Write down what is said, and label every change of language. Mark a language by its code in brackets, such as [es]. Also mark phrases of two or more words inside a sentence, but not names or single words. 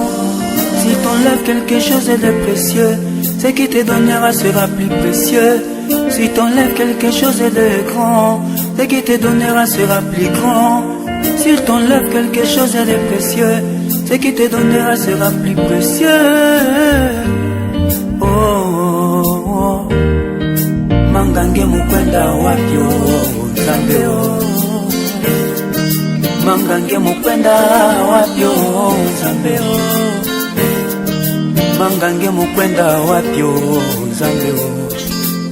[fr] Si t'enlève quelque chose de précieux, ce qui te donnera sera plus précieux. Si t'enlève quelque chose de grand, ce qui te donnera sera plus grand. S'il t'enlève quelque chose de précieux, ce qui te donnera sera plus précieux. Oh, oh, oh. [bem] Mangange mukwenda wapyo Zambeo. Mangange mukwenda wapyo Zambeo. Mangange mukwenda wapyo Zambeo.